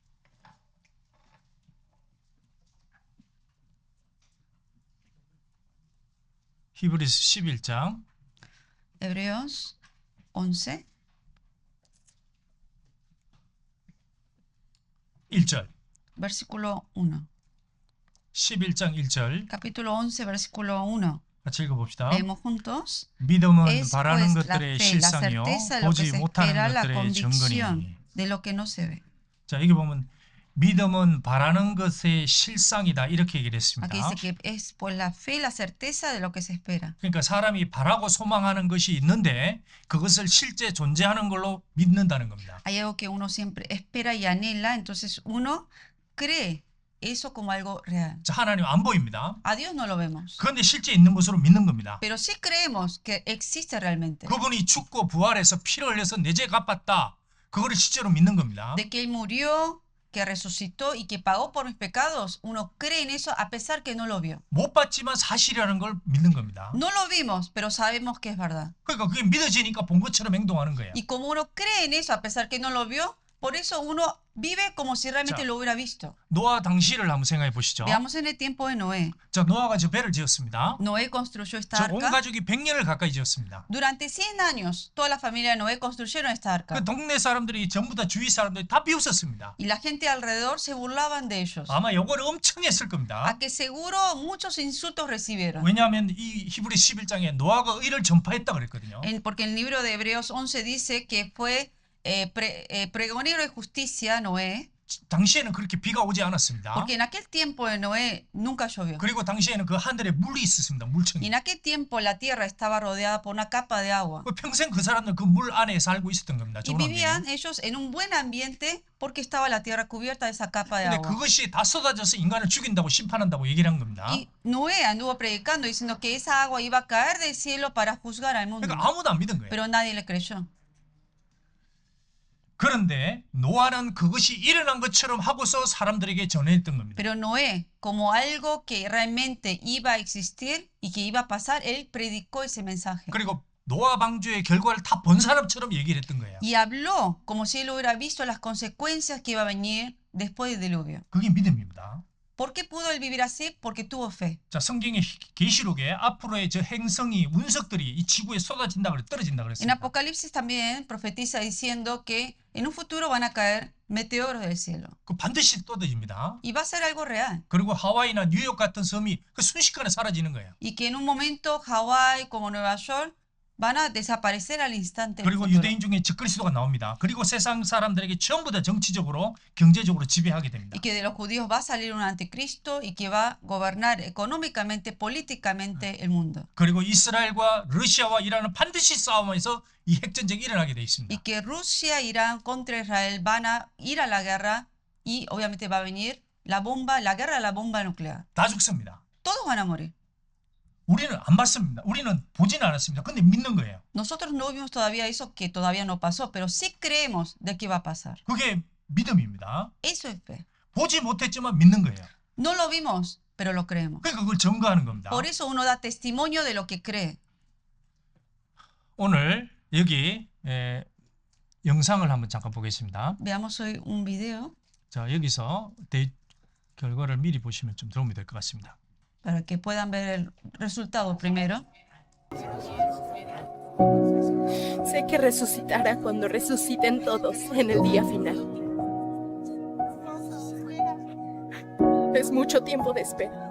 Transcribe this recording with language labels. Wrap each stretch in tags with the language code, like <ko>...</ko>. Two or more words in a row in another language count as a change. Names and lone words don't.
<ko>히브리스 11장</ko> <es>Hebreos 11,</es> <ko>1절</ko> <es>versículo 1.</es> <ko>11장 1절</ko> <es>Capítulo 11, versículo 1.</es> <ko>같이 읽어봅시다.</ko> <es>Leemos juntos.</es> <ko>믿음은</ko> <es>Es</es> <ko>바라는</ko> <es>pues la</es> <ko>것들의</ko> <es>fe, la</es> <ko>실상이요</ko> <es>certeza de lo que</es> <ko>보지</ko> <es>se</es> <ko>못하는</ko> <es>espera, la</es> <ko>것들의</ko> <es>convicción</es> <ko>증거니.</ko> <es>de lo que no se ve.</es> <ko>자, 여기 보면 믿음은 바라는 것의 실상이다 이렇게 얘기를</ko> <es>Aquí</es> <ko>했습니다.</ko> <es>dice que es por la fe la certeza de lo que se espera.</es> <ko>그러니까 사람이 바라고 소망하는 것이 있는데 그것을 실제 존재하는 걸로 믿는다는 겁니다.</ko> <es>Hay algo que uno siempre espera y anhela, entonces uno cree eso como algo real.</es> <ko>자, 하나님 안 보입니다.</ko> <es>A Dios no lo vemos,</es> <ko>그런데 실제 있는 것으로 믿는 겁니다.</ko> <es>pero sí creemos que existe realmente.</es> <ko>그분이 죽고 부활해서 피를 흘려서 내 죄 갚았다. 그거를 실제로 믿는 겁니다.</ko> <es>De que Él murió, que resucitó y que pagó por mis pecados, uno cree en eso a pesar que no lo vio.</es> <ko>못 봤지만 사실이라는 걸 믿는 겁니다.</ko> <es>No lo vimos, pero sabemos que es verdad.</es> <ko>그러니까 그게 믿어지니까 본 것처럼 행동하는 거예요.</ko> <es>Y como uno cree en eso a pesar que no lo vio, por eso uno vive como si realmente</es> <ko>자.</ko> <es>lo hubiera visto.</es> <ko>노아 당시를 한번 생각해 보시죠.</ko> <es>Veamos en el tiempo de Noé.</es> <ko>자, 노아가 저 배를 지었습니다.</ko> <es>Noé construyó esta</es> <ko>저 온</ko> <es>arca.</es> <ko>가족이 100년을 가까이 지었습니다.</ko> <es>Durante 100 años, toda la familia de Noé construyeron esta arca.</es> <ko>그 동네 사람들이 전부 다 주위 사람들이 다 비웃었습니다.</ko> <es>Y la gente alrededor se burlaban de ellos.</es> <ko>아마 요거를 엄청 했을 겁니다.</ko> <es>A que seguro muchos insultos recibieron.</es> <ko>왜냐하면 이 히브리 11장에 노아가 의를 전파했다 그랬거든요.</ko> <es>Porque en el libro de Hebreos 11 dice que fue pregonero de justicia Noé,</es> <ko>당시에는 그렇게 비가 오지 않았습니다.</ko> <es>porque en aquel tiempo de Noé nunca llovió.</es> <ko>그리고 당시에는 그 하늘에 물이 있었습니다.</ko> <es>Y</es> <ko>물청이.</ko> <es>en aquel tiempo la tierra estaba rodeada por una capa de agua.</es> <ko>평생 그 사람들 그 물 안에 살고 있었던 겁니다.</ko> <es>Y</es> <ko>좋은</ko> <es>vivían</es> <ko>환경에.</ko> <es>ellos en un buen ambiente porque estaba la tierra cubierta de esa capa de</es> <ko>근데</ko> <es>agua.</es> <ko>그것이 다 쏟아져서 인간을 죽인다고 심판한다고 얘기를 한 겁니다.</ko> <es>Y Noé anduvo predicando diciendo que esa agua iba a caer del cielo para juzgar al mundo.</es> <ko>그러니까 아무도 안 믿은 거예요.</ko> <es>Pero nadie le creyó.</es> <ko>그런데 노아는 그것이 일어난 것처럼 하고서 사람들에게 전해했던 겁니다.</ko> <es>Pero Noé, como algo que realmente iba a existir y que iba a pasar, él predicó ese mensaje.</es> <ko>그리고 노아 방주의 결과를 다 본 사람처럼 얘기를 했던 거예요.</ko> <es>Y habló como si él hubiera visto las consecuencias que iba a venir después del diluvio.</es> <ko>그게 믿음입니다.</ko> <es>¿Por qué pudo él vivir así? Porque tuvo fe.</es> <ko>자, 성경의 계시록에 앞으로의 저 행성이 운석들이 이 지구에 쏟아진다 그래 떨어진다</ko> <es>En</es> <ko>그랬습니다.</ko> <es>Apocalipsis también profetiza diciendo que en un futuro van a caer meteoros del cielo.</es> <ko>그 반드시 떨어집니다.</ko> <es>Y va a ser algo real.</es> <ko>그리고 하와이나 뉴욕 같은 섬이 그 순식간에 사라지는 거예요.</ko> <es>Y que en un momento Hawái como Nueva York van a desaparecer al instante.</es> <ko>그리고 유대인 중에 적그리스도가 나옵니다. 그리고 세상 사람들에게 전부 다 정치적으로 경제적으로 지배하게 됩니다.</ko> <es>Y que de los judíos va a salir un anticristo y que va a gobernar económicamente, políticamente el mundo.</es> <ko>그리고 이스라엘과 러시아와 이란은 반드시 싸움에서 이 핵전쟁이 일어나게 돼</ko> <es>Y</es> <ko>있습니다.</ko> <es>que Rusia, Irán contra Israel van a ir a la guerra y obviamente va a venir la bomba, la guerra de la bomba nuclear.</es> <ko>다 죽습니다.</ko> <es>Todos van a morir.</es> <ko>우리는 안 봤습니다. 우리는 보진 않았습니다. 근데 믿는 거예요.</ko> <es>Nosotros no vimos todavía eso que todavía no pasó, pero sí creemos de que va a pasar.</es> <ko>그게 믿음입니다.</ko> <es>Eso es fe.</es> <ko>보지 못했지만 믿는 거예요.</ko> <es>No lo vimos, pero lo creemos.</es> <ko>그러니까 그걸 증거하는 겁니다.</ko> <es>Por eso uno da testimonio de lo que cree.</es> <ko>오늘 여기 영상을 한번 잠깐 보겠습니다.</ko> <es>Veamos hoy un video</es> <ko>자, 여기서 결과를 미리 보시면 좀 도움이 될 것 같습니다.</ko> <es>para que puedan ver el resultado primero. Sé que resucitará cuando resuciten todos en el día final. Es mucho tiempo de espera.</es>